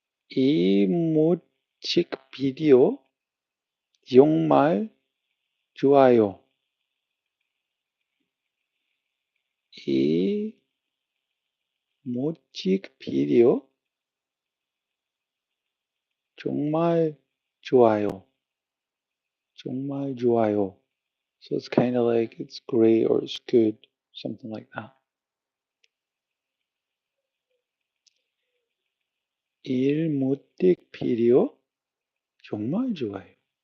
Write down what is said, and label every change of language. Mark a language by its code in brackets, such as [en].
[ko] 이 뮤직비디오 정말 좋아요. 이 뮤직비디오 정말 좋아요. 정말 좋아요. [en] So it's kind of like it's great or it's good, something like that. [ko] 이 뮤직비디오 정말 좋아요.